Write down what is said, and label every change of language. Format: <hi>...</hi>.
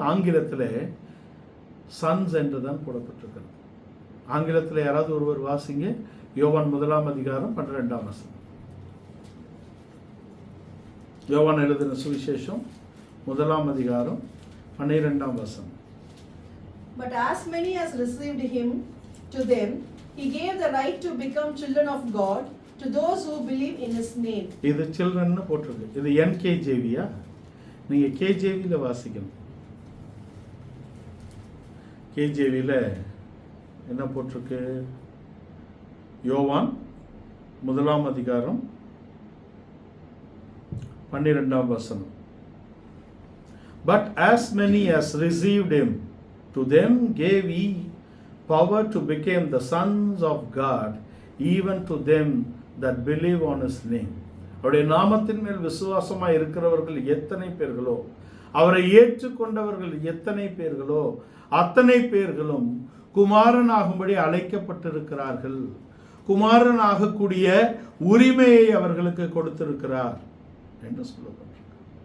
<ta>ஆங்கிலத்தில் சன்ஸ் என்று தான் போடப்பட்டிருக்கிறது. ஆங்கிலத்தில் யாராவது ஒருவர் வாசிங்க. யோவான் 1 அதிகாரம் 12 வசனம். யோவான் எழுதின சுவிசேஷம் 1 அதிகாரம் 12 வசனம்.</ta> <en>But as many as received him, to them he gave the right to become children of God, to those who believe in his name.</en> <ta>இது சில்ட்ரன் போட்டிருக்கு. இது NKJV-யா? நீங்க KJV-ல வாசிக்கணும். KJV-ல என்ன போட்டிருக்கு? யோவான் 1 அதிகாரம் 12 வசனம்.</ta> <en>But as many as received him, to them gave he power to become the sons of God, even to them that believe on his name.</en> <ta>அவருடைய நாமத்தின் மேல் விசுவாசமாய் இருக்கிறவர்கள் எத்தனை பேர்களோ, அவரை ஏற்றுக்கொண்டவர்கள் எத்தனை பேர்களோ, அத்தனை பேர்களும் குமாரனாகும்படி அழைக்கப்பட்டிருக்கிறார்கள். குமாரனாகக்கூடிய உரிமையை அவர்களுக்கு கொடுத்திருக்கிறார் என்று சொல்லப்பட்டிருக்கு.</ta>